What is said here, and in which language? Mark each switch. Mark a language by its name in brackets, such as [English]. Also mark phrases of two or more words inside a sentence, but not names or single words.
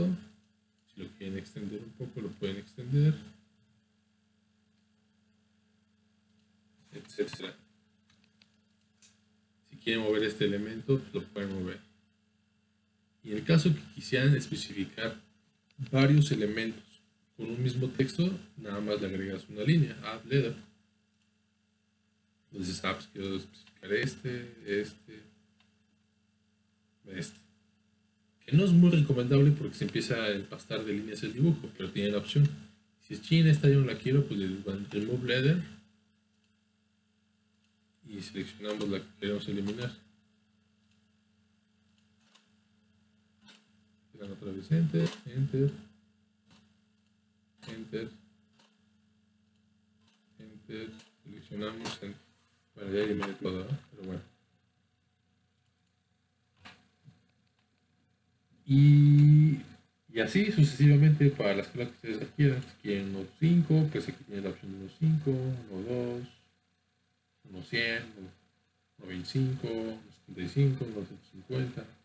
[Spanish] Si lo quieren extender un poco, lo pueden extender, etcétera. Si quieren mover este elemento, pues lo pueden mover. Y en el caso que quisieran especificar varios elementos con un mismo texto, nada más le agregas una línea, [English] add letter. [Spanish] Entonces, pues quiero especificar este. Que no es muy recomendable porque se empieza a empastar de líneas el dibujo, pero tiene la opción. Si es China, esta yo no la quiero, pues le van a [English] remove letter [Spanish] y seleccionamos la que queremos eliminar. Le dan otra vez enter, enter, enter, enter, seleccionamos enter. Bueno, ya eliminé todo, ¿no? Pero bueno. Y así sucesivamente para las escala que ustedes requieran. Si quieren unos 5, pues aquí tienen la opción de unos 5, unos 2, unos 100, unos 25, unos 75, unos 150.